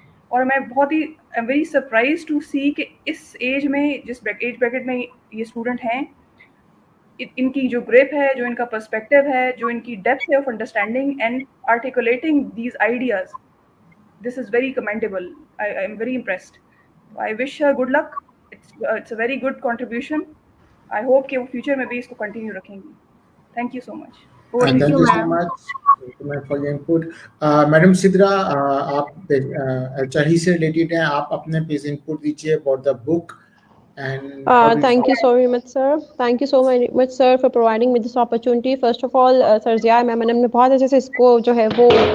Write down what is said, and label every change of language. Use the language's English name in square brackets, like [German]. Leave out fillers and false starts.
[Urdu] اور میں بہت ہی [English] I'm very surprised to see [Urdu] کہ اس ایج میں جس ایج بریکٹ میں یہ اسٹوڈنٹ ہیں, ان کی جو گریپ ہے, جو ان کا پرسپیکٹیو ہے, جو ان کی ڈیپتھ ہے [English] Of understanding and articulating these ideas, this is very commendable. I am very impressed. I wish her good luck. It's a very good contribution. I hope [Urdu] کہ وہ فیوچر میں بھی اس کو کنٹینیو رکھیں گی. [English] Thank you so much. Thank you so much for your input. [Urdu] Madam Sidra, آپ HR ہی سے related ہیں, آپ اپنے پیس انپٹ دیجیے [English] about the book. And thank you so very much, sir. Thank you so much, sir, for providing me this opportunity. First of all, [Urdu] Sir Zia ma'am نے بہت اچھے سے اس کو جو ہے وہ